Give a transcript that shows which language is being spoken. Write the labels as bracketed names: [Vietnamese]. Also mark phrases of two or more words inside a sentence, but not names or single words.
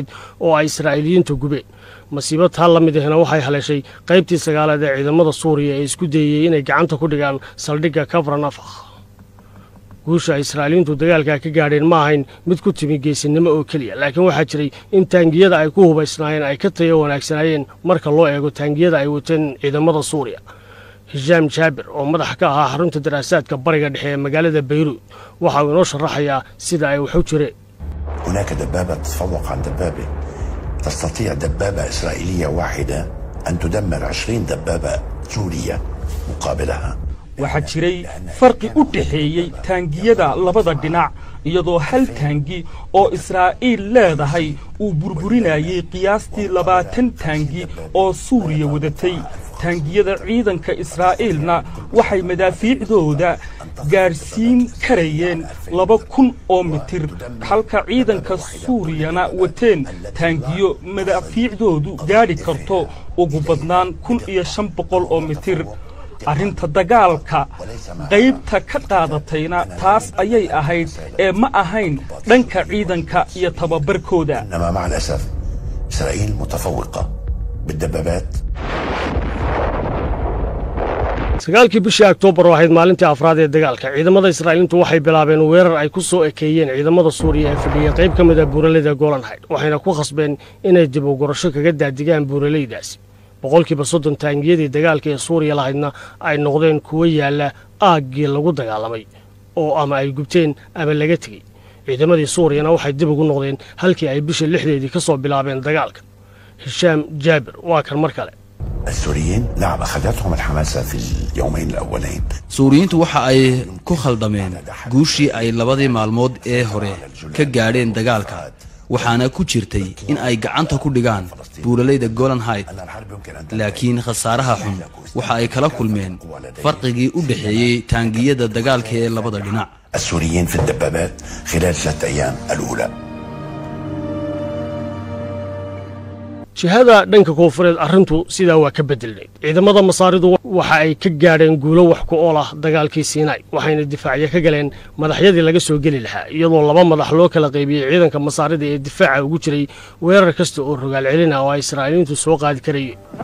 [Somali] oo ay israa'iiliyiintu gubeen masiibo taa la mid ahna waxay haleeshay qaybtii 9aad ee ciidamada suuriya ee isku dayey inay gacanta ku dhigaan saldhigga kafranafakh guusha ay israa'iiliyiintu dagaalkaa ka gaadheen ma ahayn mid ku timi geesinimo oo keliya laakiin waxaa jiray in taangiyada ay ku hubaysnaayeen ay ka tayo wanaagsanaayeen marka loo eego taangiyada ay wateen ciidamada suuriya هشام جابر oo madax ka ahaa xarunta daraasaadka bariga dhexe ee magaalada Beirut waxa uu inoo sharaxayaa sida ay wax u jireen [Arabic] هناك دبابة تتفوق عن دبابة تستطيع دبابة إسرائيلية واحدة أن تدمر 20 دبابة سورية مقابلها [Somali] waxaa jiray farqi u dhaxeeyay taangiyada labada dhinac iyadoo hal taangi oo Israa'iil leedahay uu burburinayay qiyaastii 20 taangi oo Suuriya wadatay taangiyada ciidanka Israa'iilna waxay madaafiicdooda gaarsiin karayeen 2000 oo mitir halka ciidanka Suuriyana wateen taangiyo madaafiicdoodu gaari karto ugu badnaan 1500 oo mitir arrinta dagaalka qaybta ka qaadatayna taas ayay ahayd ee ma ahayn dhanka ciidanka iyo tababarkooda [Arabic] إنما مع الأسف إسرائيل متفوقة بالدبابات [Somali] sagaalkii bishii Oktoobar oo ahayd maalintii afraad ee dagaalka ciidamada Israa'iiliintu waxay bilaabeen weerar ay ku soo ekeeyeen ciidamada Suuriya ee fadhiya qayb ka mid ah buuraleyda Golan Heights waxayna ku khasbeen inay dib u gurasho kaga daadigaan buuraleydaasi boqolkiiba 30 taangiyadii dagaalka ee Suuriya lahaydna ay noqdeen kuwa yaala aaggii lagu dagaalamay oo ama ay gubteen ama laga tagay ciidamadii Suuriyana waxay dib ugu noqdeen halkii ay bisha 6deedii ka soo bilaabeen dagaalka هشام جابر waa kan mar kale [Arabic] السوريين نعم أخذتهم الحماسة في اليومين الأولين [Somali] suuriyiintu waxa ay ku khaldameen guushii ay labadii maalmood ee hore ka gaadheen dagaalka waxaana ku jirtay in ay gacanta ku dhigaan buuraleyda Golan Heights laakiin khasaaraha xun waxa ay kala kulmeen farqigii u dhaxeeyay taangiyada dagaalka ee labada dhinac [Arabic] السوريين في الدبابات خلال 3 أيام الأولى [Somali] jihada dhanka koonfureed arrintu sidaa waa ka bedelnayd ciidamada masaaridu waxa ay ka gaadheen guulo wax ku ool ah dagaalkii Siinay waxayna difaacyo ka galeen madaxyadii laga soo geli lahaa iyadoo laba madax loo kala qaybiyay ciidanka masaarida ee difaaca ugu jiray weerar kasta oo rogaal celin ah oo ay Israa'iiliintu soo qaadi karayeen